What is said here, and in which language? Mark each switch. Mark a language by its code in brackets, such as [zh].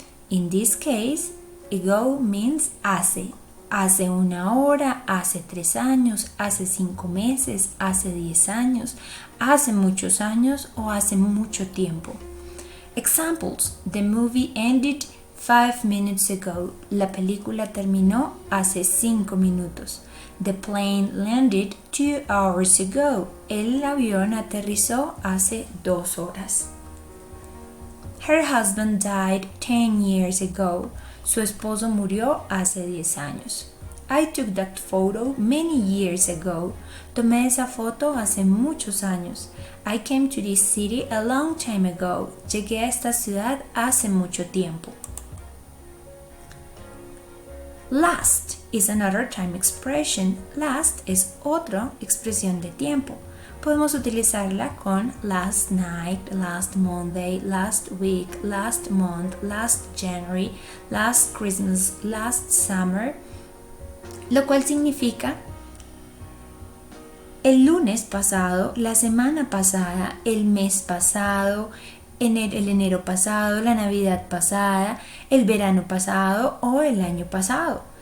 [en] In this case, ago means hace. [es] Hace una hora, hace 3 años, hace 5 meses, hace 10 años, hace muchos años o hace mucho tiempo. [en] Examples. The movie ended 5 minutes ago. [es] La película terminó hace 5 minutos. [en] The plane landed 2 hours ago. [es] El avión aterrizó hace 2 horas. [en] Her husband died 10 years ago. [es] Su esposo murió hace 10 años. [en] I took that photo many years ago. [es] Tomé esa foto hace muchos años. [en] I came to this city a long time ago. [es] Llegué a esta ciudad hace mucho tiempo. [en] Last is another time expression. [es] Last es otra expresión de tiempo. Podemos utilizarla con [en] last night, last Monday, last week, last month, last January, last Christmas, last summer, [es] lo cual significa el lunes pasado, la semana pasada, el mes pasado, el enero pasado, la Navidad pasada, el verano pasado o el año pasado.